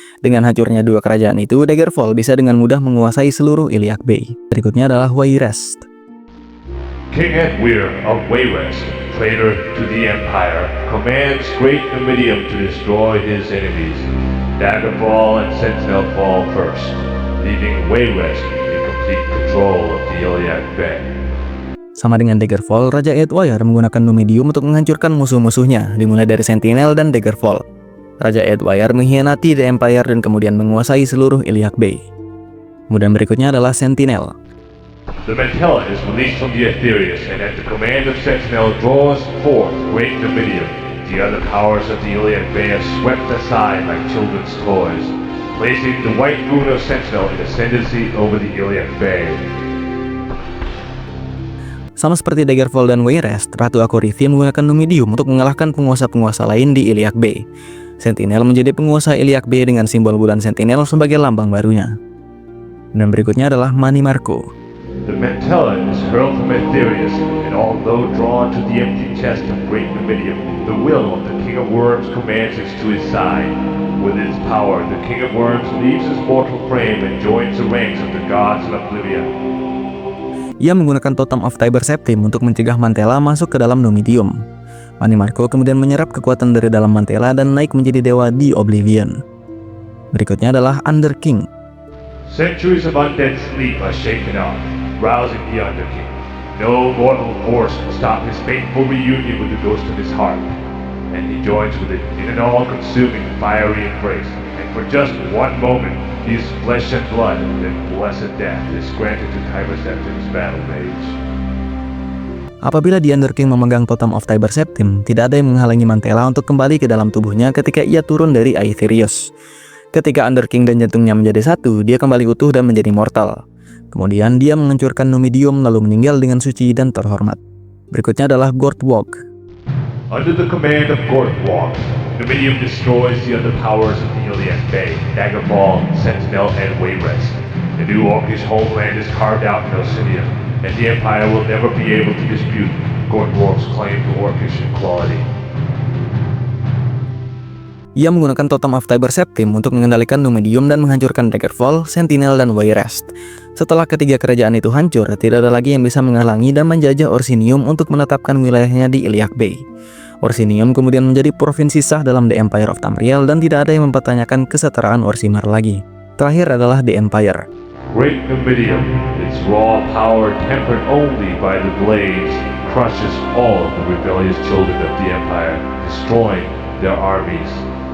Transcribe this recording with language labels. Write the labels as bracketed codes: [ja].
[id] Dengan hancurnya dua kerajaan itu, Daggerfall bisa dengan mudah menguasai seluruh Iliad Bay. Berikutnya adalah Wayrest. [en] King Edwire of Wayrest, traitor to the Empire, commands Great Numidium to destroy his enemies. Daggerfall and Sentinel fall first, leaving Wayrest in complete control of the Iliad Bay. [id] Sama dengan Daggerfall, Raja Edwire menggunakan Numidium untuk menghancurkan musuh-musuhnya, dimulai dari Sentinel dan Daggerfall. Raja Edwire mengkhianati The Empire dan kemudian menguasai seluruh Iliad Bay. Kemudian berikutnya adalah Sentinel. [en] The Mantella is released from the Aetherius and at the command of Sentinel draws forth Great Numidium. The other powers of the Iliad Bay are swept aside like children's toys, placing the white moon of Sentinel in ascendancy over the Iliad Bay. [id] Sama seperti Daggerfall dan Wayrest, Ratu Akorithi menggunakan Numidium untuk mengalahkan penguasa-penguasa lain di Iliad Bay. Sentinel menjadi penguasa Iliad Bay dengan simbol bulan Sentinel sebagai lambang barunya. Dan berikutnya adalah Manimarco. [en] The Mantella is hurled from Aetherius, and although drawn to the empty chest of Great Numidium, the will of the King of Worms commands it to his side. With its power, the King of Worms leaves his mortal frame and joins the ranks of the gods of Oblivion. [id] Ia menggunakan Totem of Tiber Septim untuk mencegah Mantella masuk ke dalam Numidium. Manimarco kemudian menyerap kekuatan dari dalam Mantella dan naik menjadi dewa di Oblivion. Berikutnya adalah Underking. [en] Centuries of undead sleep are shaken off, rousing the Underking. No mortal force can stop his fateful reunion with the ghost of his heart, and he joins with it in an all-consuming fiery embrace. And for just one moment, his flesh and blood, then blessed death, is granted to Tiber Septim's battle mage. [id] Apabila The Underking memegang Totem of Tiber Septim, tidak ada yang menghalangi Mantella untuk kembali ke dalam tubuhnya ketika ia turun dari Aetherius. Ketika Underking dan jantungnya menjadi satu, dia kembali utuh dan menjadi mortal. Kemudian dia menghancurkan Numidium lalu meninggal dengan suci dan terhormat. Berikutnya adalah Gordwalk. [en] Under the command of Gordwalk, Numidium destroys the other powers of the Iliad Bay, Daggerfall, Sentinel, and Wayrest. The new Orcish homeland is carved out in Osinium, and the Empire will never be able to dispute Gorgork's claim to orcish equality. [id] Ia menggunakan Totem of Tiber Septim untuk mengendalikan Numidium dan menghancurkan Daggerfall, Sentinel, dan Wayrest. Setelah ketiga kerajaan itu hancur, tidak ada lagi yang bisa menghalangi dan menjajah Orsinium untuk menetapkan wilayahnya di Iliac Bay. Orsinium kemudian menjadi provinsi sah dalam The Empire of Tamriel dan tidak ada yang mempertanyakan kesetaraan Orsimmar lagi. Terakhir adalah The Empire. [en] Great Numidium, its raw power tempered only by the blades, crushes all of the rebellious children of the Empire, destroying their armies.